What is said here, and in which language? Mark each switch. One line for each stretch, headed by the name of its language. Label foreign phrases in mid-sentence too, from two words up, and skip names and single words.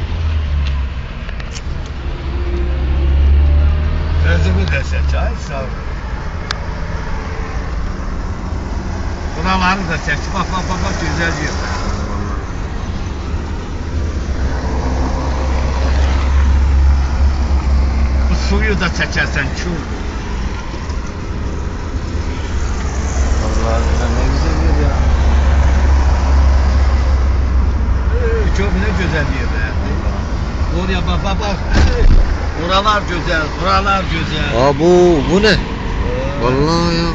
Azerbaijani: Özümü də çək, ay sağ ol. Buraları da çək, bax, gözəl yerlər. Bu suyu da çəkərsən, kül.
Turkish: Vallahi ne güzel yer ya. Çok ne güzel yerler. Oraya bak. Oralar güzel, buralar güzel. Aa bu ne? Vallahi ya.